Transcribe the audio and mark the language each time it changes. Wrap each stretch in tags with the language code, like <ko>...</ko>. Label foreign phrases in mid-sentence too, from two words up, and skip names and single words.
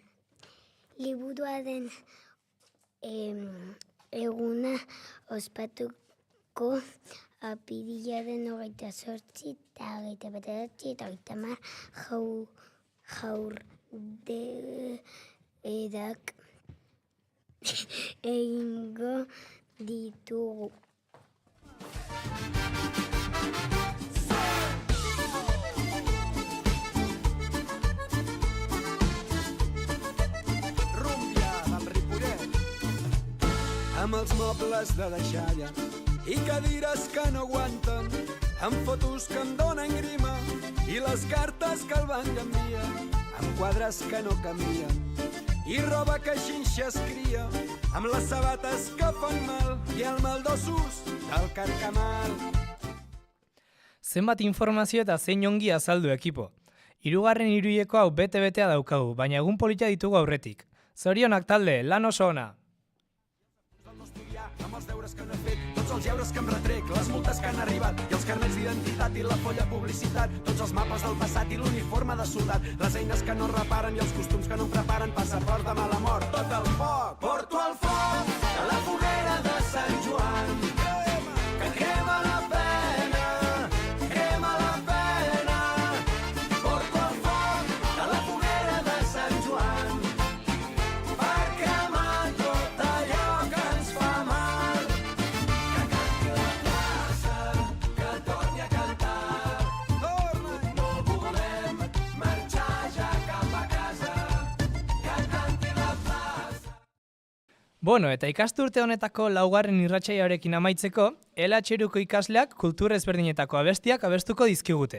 <eu>Liburua den eguna ospatuko apirilaren 28 eta 29 eta 30 jaurdeerak egingo ditugu.</eu> <ca>Amb els mobles de deixalla i cadires que no aguanten, amb fotos que em donen grima i les cartes que el banc envia, amb quadres que no canvien i roba que xinxa es cria, amb les sabates que fan mal i el mal d'ossos del carcamal.</ca> <eu>Zenbat informazio eta zein ongi azaldu ekipo. Hirugarren hiruileko hau bete-betea daukagu, baina egun polita ditugu aurretik. Zorionak talde, lan oso ona!</eu> <ca>Amb els deures que no he fet, tots els euros que em retrec, les multes que han arribat i els carnets d'identitat i la folla publicitat, tots els mapes del passat i l'uniforme de soldat, les eines que no reparen i els costums que no em preparen, passaport de mala mort, tot el foc. Porto el foc de la foguera de Sant Joan, que crema la pena, crema la pena. Porto el foc de la foguera de Sant Joan, per cremar tot allò que ens fa mal.</ca> <eu>Bueno, eta ikasturte honetako laugarren irratsaiarekin amaitzeko, LH-ko ikasleak kultur ezberdinetako abestiak abestuko dizkigute.</eu>